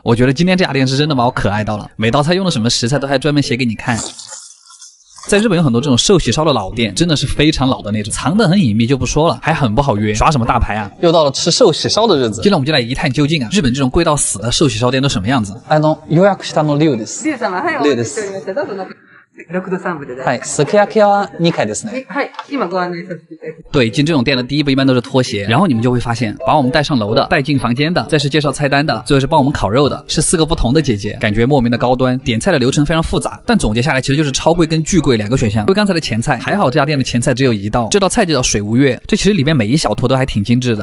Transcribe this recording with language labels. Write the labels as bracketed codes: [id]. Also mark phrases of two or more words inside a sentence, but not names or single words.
[zh] 我觉得今天这家店是真的把我可爱到了，每道菜用的什么食材都还专门写给你看。在日本有很多这种寿喜烧的老店，真的是非常老的那种，藏得很隐秘就不说了，还很不好约，耍什么大牌啊？又到了吃寿喜烧的日子，今天我们就来一探究竟啊！日本这种贵到死的寿喜烧店都什么样子？ [ja] 予約したの龍です。龍様、はい、お待ちしておりました。どうぞ6度3分で。はい、すき焼きは2回ですね。はい、今ご案内させていただきます。 [zh] 对，进这种店的第一步一般都是脱鞋，然后你们就会发现，把我们带上楼的、带进房间的，再是介绍菜单的，最后是帮我们烤肉的，是4个不同的姐姐，感觉莫名的高端。点菜的流程非常复杂，但总结下来其实就是超贵跟巨贵2个选项。为刚才的前菜，还好这家店的前菜只有1道，这道菜就叫水无月，这其实里面每一小坨都还挺精致的。